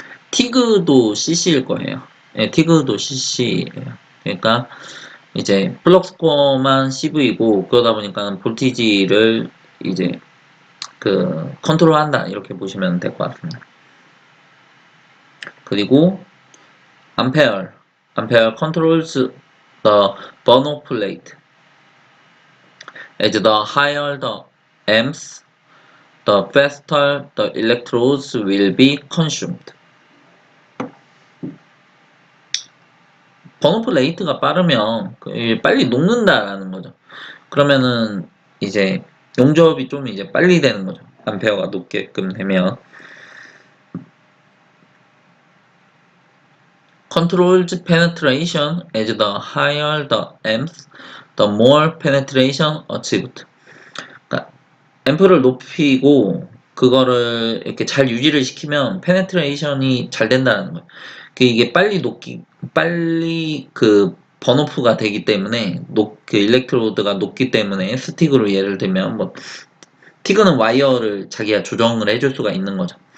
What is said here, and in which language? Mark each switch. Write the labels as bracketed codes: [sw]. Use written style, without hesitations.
[ko] 티그도 CC일 거예요. 네, 티그도 CC예요. 그러니까 이제 플럭스 코어만 CV이고 그러다 보니까 볼티지를 이제 그 컨트롤한다 이렇게 보시면 될 것 같습니다. 그리고 암페어 [en] controls the burn-off rate. As the higher the amps, the faster the electrodes will be consumed. [ko] 번오프 레이트가 빠르면 빨리 녹는다라는 거죠. 그러면은 이제 용접이 좀 이제 빨리 되는 거죠. 암페어가 높게끔 되면. [en] Controls penetration as the higher the amps, the more penetration achieved. [ko] 그러니까 앰프를 높이고 그거를 이렇게 잘 유지를 시키면 페네트레이션이 잘 된다는 거예요. 이게 빨리 그 번오프가 되기 때문에 그 일렉트로드가 높기 때문에 스틱으로 예를 들면 뭐 티그는 와이어를 자기가 조정을 해줄 수가 있는 거죠.